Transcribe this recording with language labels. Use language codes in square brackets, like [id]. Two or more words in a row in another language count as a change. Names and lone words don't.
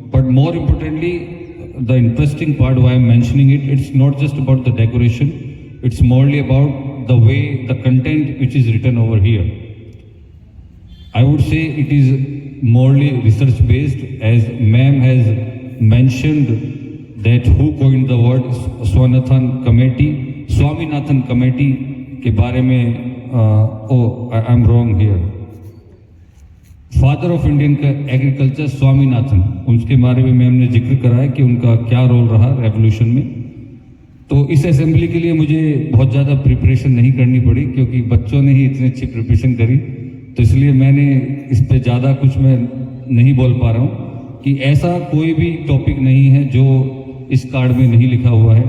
[en] But more importantly, the interesting part why I'm mentioning it, it's not just about the decoration, it's morely about the way the content which is written over here. I would say it is morely research based, as ma'am has mentioned that who coined the word Swaminathan Committee [hi] के बारे में [en] I'm wrong here. Father of Indian [hi] का एग्रीकल्चर स्वामीनाथन, उसके बारे में मैम ने जिक्र करा है कि उनका क्या रोल रहा रेवोल्यूशन में। तो इस असेंबली के लिए मुझे बहुत ज़्यादा प्रिपरेशन नहीं करनी पड़ी, क्योंकि बच्चों ने ही इतनी अच्छी प्रिपरेशन करी, तो इसलिए मैंने इस पे ज़्यादा कुछ मैं नहीं बोल पा रहा हूँ कि ऐसा कोई भी टॉपिक नहीं है जो इस कार्ड में नहीं लिखा हुआ है।